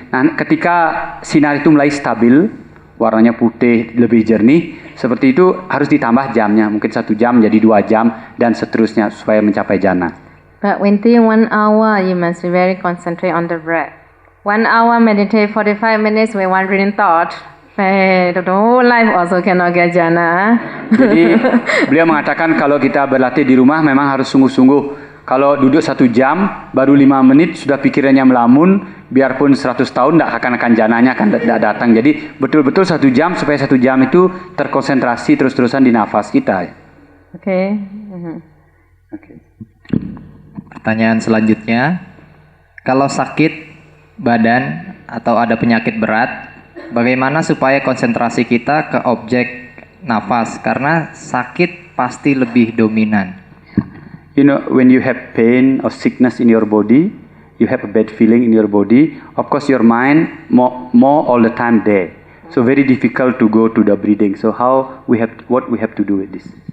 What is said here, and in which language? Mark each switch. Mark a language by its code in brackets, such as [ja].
[id] Nah, ketika sinar itu mulai stabil, warnanya putih, lebih jernih, seperti itu harus ditambah jamnya, mungkin 1 jam jadi 2 jam dan seterusnya supaya mencapai jana. [en] But within 1 hour, you must be very concentrate on the breath. 1 hour meditate 45 minutes with one reading thought. The whole life also cannot get jhana. [id] Jadi beliau mengatakan kalau kita berlatih di rumah memang harus sungguh-sungguh. Kalau duduk 1 jam, baru 5 menit sudah pikirannya melamun, biarpun 100 tahun akan jananya akan tidak datang. Jadi betul-betul 1 jam supaya 1 jam itu terkonsentrasi terus-terusan di nafas kita. [en] Okay. Okay. [id] Pertanyaan selanjutnya, kalau sakit badan atau ada penyakit berat, bagaimana supaya konsentrasi kita ke objek nafas? Karena sakit pasti lebih dominan. [en] You know, when you have pain or sickness in your body, you have a bad feeling in your body, of course your mind more all the time there. So very difficult to go to the breathing. So what we have to do with this?